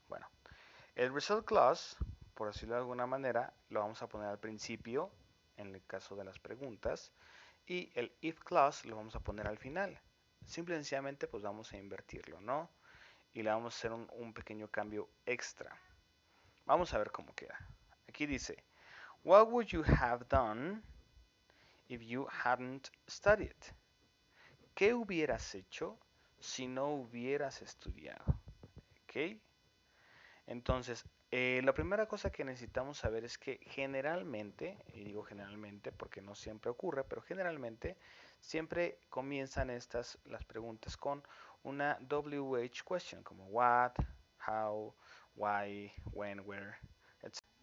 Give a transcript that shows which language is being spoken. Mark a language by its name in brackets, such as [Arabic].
[Spanish] Bueno, el result clause, por decirlo de alguna manera, lo vamos a poner al principio, en el caso de las preguntas, y el if clause lo vamos a poner al final. Simple y sencillamente, pues vamos a invertirlo, ¿no? Y le vamos a hacer un pequeño cambio extra. Vamos a ver cómo queda. Aquí dice, [English] what would you have done if you hadn't studied? [Spanish] ¿Qué hubieras hecho si no hubieras estudiado? ¿Ok? Entonces, la primera cosa que necesitamos saber es que generalmente, y digo generalmente porque no siempre ocurre, pero generalmente siempre comienzan las preguntas con una WH question, como what, how, why, when, where, etc.